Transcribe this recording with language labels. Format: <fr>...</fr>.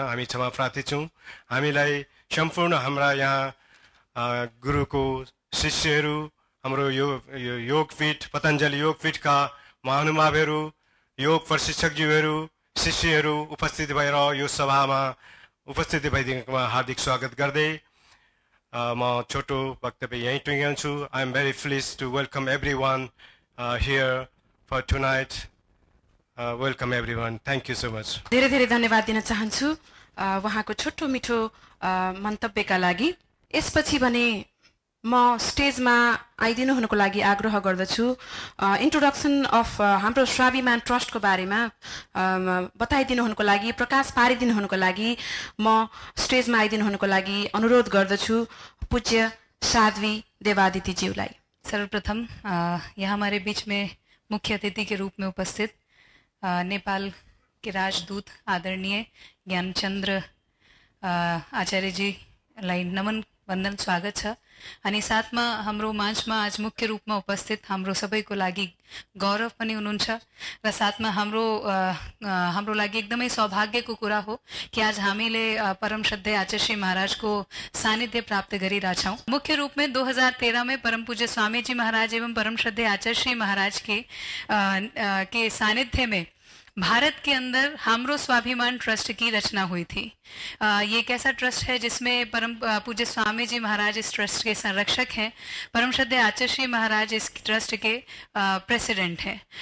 <ne>हामी क्षमा प्रार्थी छौँ। हामीलाई सम्पूर्ण हाम्रा यहाँ गुरुको शिष्यहरू, हाम्रो योगपीठ पतञ्जलि योगपीठका महानुभावहरू, योग प्रशिक्षकज्यूहरू, शिष्यहरू उपस्थित भएर यो सभामा उपस्थित भइदिएकोमा हार्दिक स्वागत गर्दै म छोटो वक्तव्य यहीँ टुङ्ग्याउँछु।</ne> <en>I am very please to welcome everyone here for tonight. Welcome everyone. Thank you so much.</en> <ne>धेरै धेरै धन्यवाद दिन चाहन्छु उहाँको छोटो मिठो मन्तव्यका लागि। यसपछि भने म स्टेजमा आइदिनु हुनुको लागि आग्रह गर्दछु। इन्ट्रोडक्सन अफ हाम्रो स्वाभिमान ट्रस्टको बारेमा बताइदिनु हुनुको लागि, प्रकाश पारिदिनु हुनुको लागि म स्टेजमा आइदिनु हुनुको लागि अनुरोध गर्दछु पूज्य साध्वी देवादितिज्यूलाई।</ne> <hi>सर्वप्रथम यहाँ हमारे बीच में मुख्य अतिथि के रूप में उपस्थित नेपाल के राजदूत आदरणीय ज्ञानचन्द्र आचार्यजीलाई नमन वन्दन</hi> <ne>स्वागत छ। अनि साथमा हाम्रो माझमा आज मुख्य रूपमा उपस्थित हाम्रो सबैको लागि गौरव पनि हुनुहुन्छ र साथमा हाम्रो लागि एकदमै सौभाग्यको कुरा हो कि आज हामीले परम श्रद्धेय आचार्य महाराजको सानिध्य प्राप्त गरिरहेछौँ।</ne> <hi>मुख्य रूप में 2013 में परम पूज्य स्वामी जी महाराज एवं परम श्रद्धेय आचार्य महाराज के सानिध्य में भारत के अंदर हाम्रो स्वाभिमान ट्रस्ट की रचना हुई थी। ये एक ऐसा ट्रस्ट है जिसमें परम पूज्य स्वामी जी महाराज इस ट्रस्ट के संरक्षक हैं, परम श्रद्धेय आचार्य महाराज इस ट्रस्ट के प्रेसिडेंट हैं।</hi>